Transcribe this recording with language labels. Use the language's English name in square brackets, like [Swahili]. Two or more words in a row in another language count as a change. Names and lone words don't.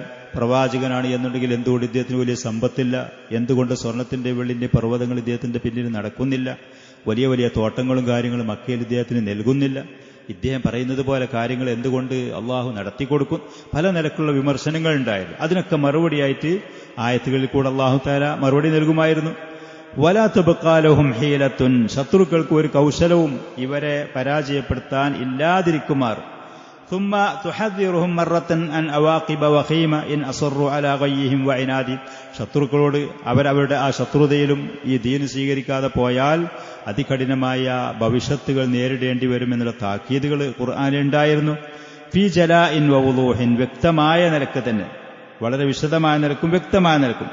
[Malayalam] പ്രവാചകനാണ് എന്നുണ്ടെങ്കിൽ എന്തുകൊണ്ട് ഇദ്ദേഹത്തിന് വലിയ സമ്പത്തില്ല, എന്തുകൊണ്ട് സ്വർണത്തിന്റെ വെള്ളിന്റെ പർവ്വതങ്ങൾ ഇദ്ദേഹത്തിന്റെ പിന്നിൽ നടക്കുന്നില്ല, വലിയ വലിയ തോട്ടങ്ങളും കാര്യങ്ങളും മക്കയിൽ ഇദ്ദേഹത്തിന് നൽകുന്നില്ല, ഇദ്ദേഹം പറയുന്നത് പോലെ കാര്യങ്ങൾ എന്തുകൊണ്ട് അള്ളാഹു നടത്തിക്കൊടുക്കും, പല നിലക്കുള്ള വിമർശനങ്ങൾ ഉണ്ടായിരുന്നു. അതിനൊക്കെ മറുപടിയായിട്ട് ആയത്തുകളിൽ കൂടെ [Arabic] الله تعالى [Malayalam] മറുപടി നൽകുമായിരുന്നു. [Arabic] ولا تبقى لهم حيلة, [Malayalam] ശത്രുക്കൾക്ക് ഒരു കൗശലവും ഇവരെ പരാജയപ്പെടുത്താൻ ഇല്ലാതിരിക്കുമാർ. [Arabic] ثم تحذرهم مرة عن عواقب وخيمة إن أصروا على غيهم وعنادهم. [Malayalam] ശത്രുക്കളോട് അവരവരുടെ ആ ശത്രുതയിലും ഈ ദീൻ സ്വീകരിക്കാതെ പോയാൽ അതികഠിനമായ ഭവിഷ്യത്തുകൾ നേരിടേണ്ടി വരുമെന്നുള്ള താക്കീതുകൾ ഖുർആനിലുണ്ടായിരുന്നു. [Arabic] في جلاء ووضوح, [Malayalam] വ്യക്തമായ നിലക്ക് തന്നെ, വളരെ വിശദമായ നിലക്കും വ്യക്തമായ നിലക്കും.